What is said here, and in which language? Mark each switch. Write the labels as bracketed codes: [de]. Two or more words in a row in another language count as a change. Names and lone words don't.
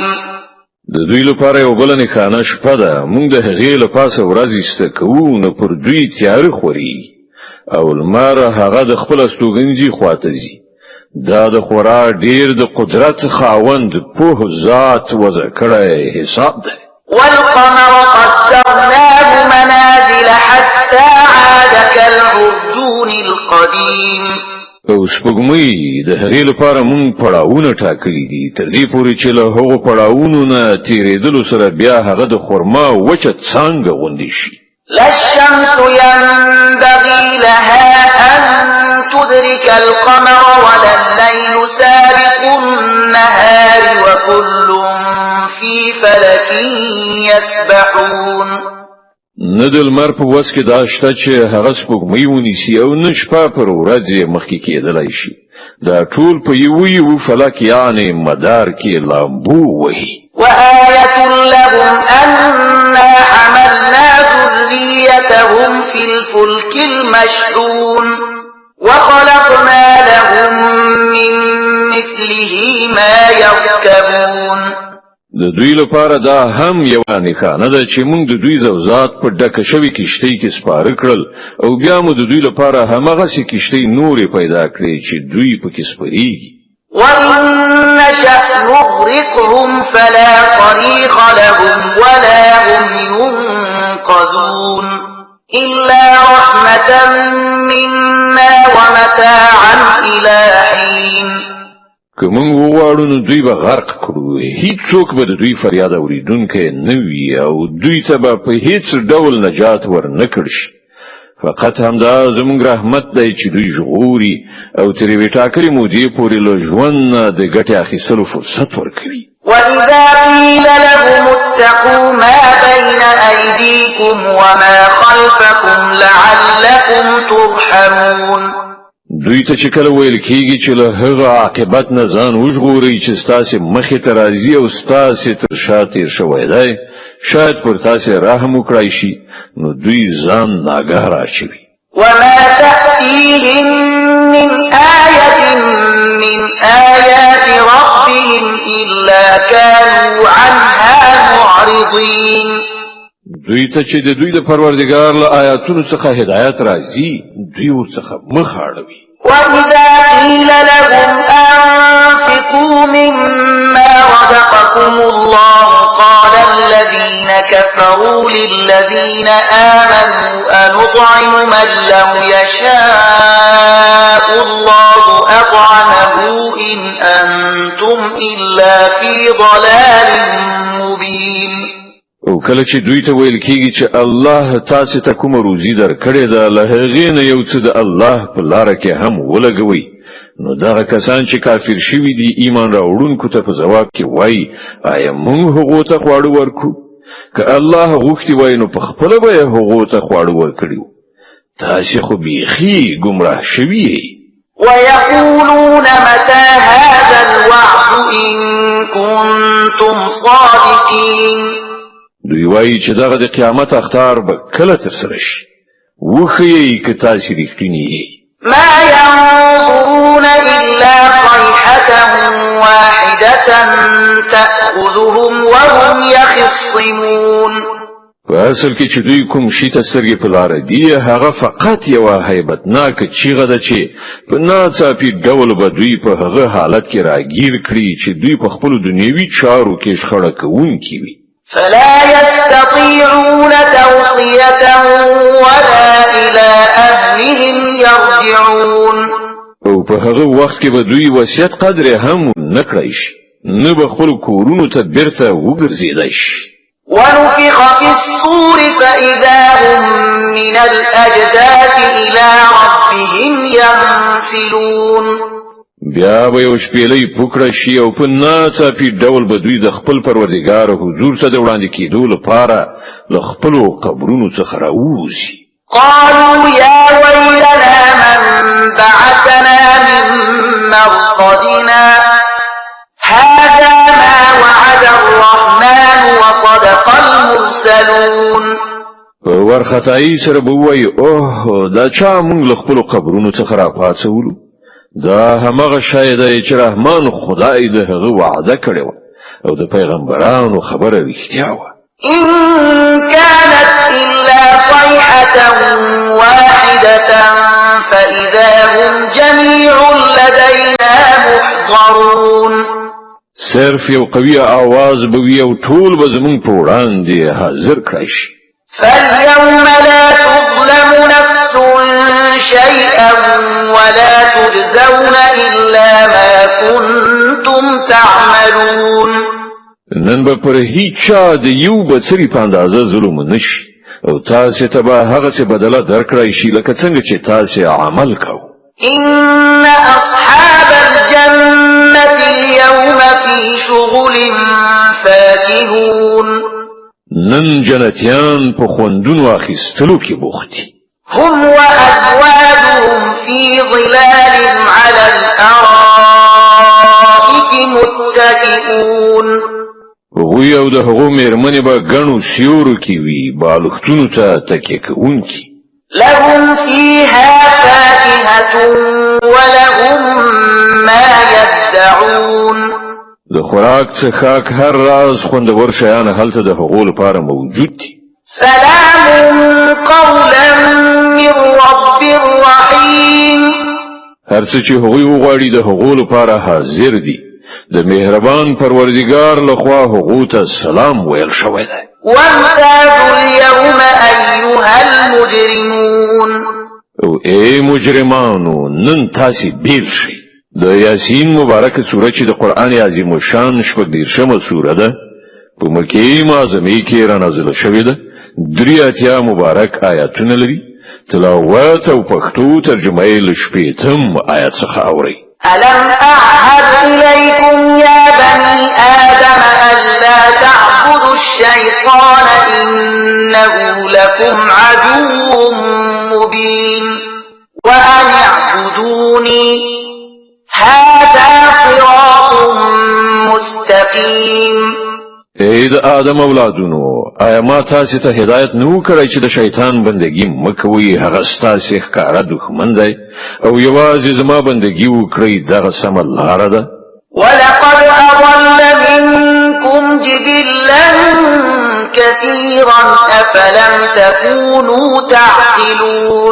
[ps] د دوی لپاره یو بل نښانه شپه ده موږ د هغې له پاسه ورځ ایسته کوو نو پر دوی تیاره خوري او لمر هغه د خپل استوګنځي خواته ځي دا د خورا ډیر د قدرت خاوند په ذات وضع کړی حساب ده [ar] والقمر قدرناه منازل حتى عاد كالعرجون القديم [ps] او سپوږمۍ د هغې لپاره مونږ پړاوونه ټاکلي دي تر دې پورې چې له هغو پړاوونو نه تېرېدلو سره بیا هغه د خرما وچه څانګه غوندې شي [ar] لا الشمس ينبغي لها أن تدرك القمر ولا الليل سابق النهار وكل في فلك يسبحون [ps] نه د لمر په وس کې دا شته چې هغه سپوږمۍ ونیسي او نه شپه پر ورځ مخکې کېدلی شي دا ټول په یو فلک یعنی مدار کې لامبو وهي [ar] وآية لهم أنا حملنا ذريتهم في الفلك المشحون وخلقنا لهم من مثله ما يركبون [ps] د دوی لپاره دا هم یو نښانه ده چې موږ د دوی زوزات په ډکه شوې کښتۍ کې سپاره کړل او بیا مو د دوی لپاره هماغسې کښتۍ نورې پیدا کړې چې دوی پکې سپریږي [ar] وَإِن نَّشَأْ نُغْرِقْهُمْ فَلَا صَرِيخَ لَهُمْ وَلَا هُمْ يُنقَذُونَ إِلَّا رَحْمَةً مِنَّا وَمَتَاعًا إِلَى حِينٍ [ps] که موږ وغواړو نو دوی به غرق کړو هیڅوک به د دوی فریاد اورېدونکی نه وي او دوی ته به په هیڅ ډول نجات ورنه کړل شي فقط همدا زموږ رحمت دی چې دوی ژغوري او تر یوې ټاکلې مودې پورې له ژوند نه د ګټې اخیستلو فرصت ورکوي [ar] وَإِذَا قِيلَ لَهُمُ اتَّقُوا مَا بَيْنَ أَيْدِيكُمْ وَمَا خَلْفَكُمْ لَعَلَّكُمْ تُرْحَمُونَ [ps] دوی ته چې کله ویل کېږي چې له هغه عاقبت نه ځان وژغورئ چې ستاسې مخې ته راځي او ستاسې تر شا تېر شوی دی شاید پر تاسې رحم وکړی شي نو دوی ځان ناګاه راچوي [ar] وما تأتيهم من آية من آيات ربهم إلا كانوا عنها معرضين [ps] دوی ته چې د دوی د پروردګار له آیاتونو څخه هدایت راځي دوی ورڅخه مخ اړوي [ar] وَإِذَا قِيلَ لَهُمْ أَنفِقُوا مِمَّا رَزَقَكُمُ اللَّهُ قَالَ الَّذِينَ كَفَرُوا لِلَّذِينَ آمَنُوا أَنُطْعِمُ مَن لَّوْ يَشَاءُ اللَّهُ أَطْعَمَهُ إِنْ أَنتُمْ إِلَّا فِي ضَلَالٍ مُّبِينٍ [ps] او کله چې دوی ته ویل کېږي چې الله تاسو ته کوم روزي درکړې ده له هغې نه یو څه د الله په لاره کې هم ولګوئ نو دغه کسان چې کافر شوي دي ایمان راوړونکو ته په ځواب کې وایي آیا موږ هغو ته خواړه ورکړو که الله غوښتي وای نو په خپله به یې هغو ته خواړه ورکړي تاسې خو بیخي ګمراه شوي یئ [ar] ويقولون متى هذا الوعد إن كنتم صادقين [ps] دوی وایي چې دغه د قیامت اختار به کله ترسره شي وښیئ که تاسې رښتیني یئ [ar] ما ينظرون إلا صيحة واحدة تأخذهم وهم يخصمون [ps] په اصل کې چې دوی کوم شي ته سترګې په لاره دي هغه فقط یو هیبتناک چیغه ده چې په ناڅاپي ډول به دوی په هغه حالت کې راګیر کړي چې دوی په خپل دنیوي چارو کې شخړه کوونکي وي. [ar] فلا يستطيعون توصية ولا إلى أهلهم يرجعون. [ps] او په هغه وخت کې به دوی وصیت قدر هم نه کړی شي نه به خپل کورونو ته بیرته وګرځېدای شي. [ar] ونفخ في الصور فإذا هم من الأجداث إلى ربهم ينسلون. [ps] بیا به یو شپېلۍ پوکړه شي او په ناڅاپي ډول به دوی د خپل پروردګار حضور ته د وړاندې کېدو لپاره له خپلو قبرونو څخه راوځي. [ar] قالوا يا ويلنا من بعثنا من مرقدنا هذا ما وعد الرحمن وصدق المرسلون. [ps] ورختای سره به وای اوه دا چا موږ له خپل قبرونو څخه راپاتولو دا همغه شاید چې رحمان خدای د هغه وعده کړی و او د پیغمبرانو خبره رښتیا و. [ar] إن كانت إلا صيحة واحدة فإذا هم جميع لدينا محضرون. [ps] صرف یو قوي आवाज به وي او ټول به زمون په وړاندې حاضر کړی شي. [ar] فاليوم لا تظلم نفس شيئا ولا تجزون إلا ما كنتم تعملون. [ps] نن به پر هیڅ د یو بڅری په اندازه ظلم نشي او تاسو ته به هغه څه بدله درکړی شي لکه څنګه چې تاسو عمل کوئ. [ar] إن أصحاب الجنة اليوم في شغل فاكهون. [ps] نن جنتیان په خوندونو اخیستلو کې بوخت دي. [ar] هم وأزواجهم في ظلال على الأرائك متكئون. [ps] وی او د هغو مېرمنې به ګڼو سیورو کې وي بالښتونو ته تکیه کوونکي. [ar] لهم فيها فاكهة ولهم ما يدعون. [ps] د خوراک څخه هر راز خوندور شیان هلته د هغو لپاره موجود دي. [ar] سلام قولا من رب رحيم. [ps] هر څه چې هغوی وغواړي د هغو لپاره حاضر دي. د مهربان پروردگار لخوا هغو ته سلام ویل شوی دی. وامتازوا اليوم أيها المجرمون. او ای مجرمانو نن تاسې بیل شئ. د یاسین مبارکه سوره چې د قرآن عظیم الشان شپږ دېرشمه سوره ده په مکې معظمې کې رانازله شوې ده. 83 مبارک آیاتونه لري. تلاوت او پښتو ترجمه یې له 8 آیات څخه اورئ. [ar] ألم أعهد إليكم يا بني آدم ألا تعبدوا الشيطان إنه لكم عدو مبين وأن اعبدوني هذا صراط مستقيم. [ps] اې د آدم اولادونو آیا ما تاسو ته هدایت نو کړی چې د شیطان بندگی مکوئ هغه ستاسو ښکارا دښمن دی او یوازې زما بندگی وکړئ دغه سمه لاره ده. [ar] ولقد أضل منكم جبلا كثيرا أفلم تكونوا تعقلون.